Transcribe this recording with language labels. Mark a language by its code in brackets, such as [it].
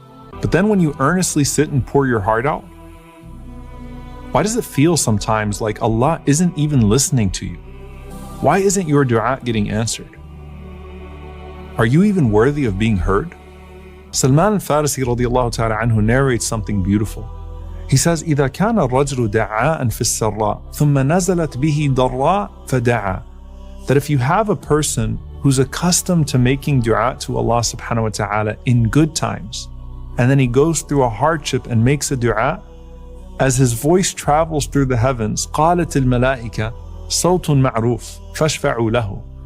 [en] But then when you earnestly sit and pour your heart out, why does it feel sometimes like Allah isn't even listening to you? Why isn't your du'a getting answered? Are you even worthy of being heard? Salman al-Farisi radiyallahu ta'ala anhu narrates something beautiful. He says, [ar] إِذَا كَانَ الرَّجْلُ دَعَاءً فِي السَّرَّاءِ ثُمَّ نَزَلَتْ بِهِ ضَرَّاء فَدَعَى. [en] That if you have a person who's accustomed to making du'a to Allah subhanahu wa ta'ala in good times, and then he goes through a hardship and makes a du'a, as his voice travels through the heavens, [ar] قَالَتِ الْمَلَائِكَةِ صَوْتٌ مَعْرُوفٌ فَاشْفَعُوا لَهُ.